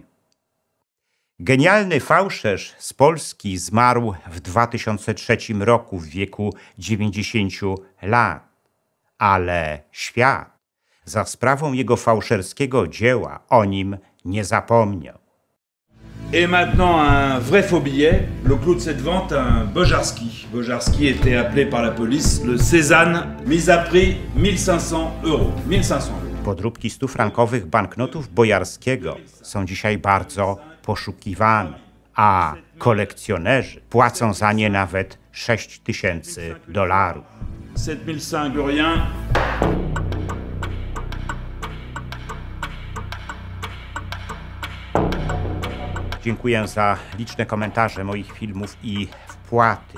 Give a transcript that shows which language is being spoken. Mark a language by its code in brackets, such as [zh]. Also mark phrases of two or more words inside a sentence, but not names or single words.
[pl] Genialny fałszerz z Polski zmarł w 2003 roku w wieku 90 lat, ale świat za sprawą jego fałszerskiego dzieła o nim nie zapomniał. [fr] Et maintenant un vrai faux billet, le clou de cette vente, un Bojarski. Bojarski était appelé par la police le Cézanne, mise à prix 1500 €. 1500 €. [pl] Podróbki 100-frankowych banknotów Bojarskiego są dzisiaj bardzo poszukiwane, a kolekcjonerzy płacą za nie nawet $6000. [fr] 7005 rien. [pl] Dziękuję za liczne komentarze moich filmów i wpłaty.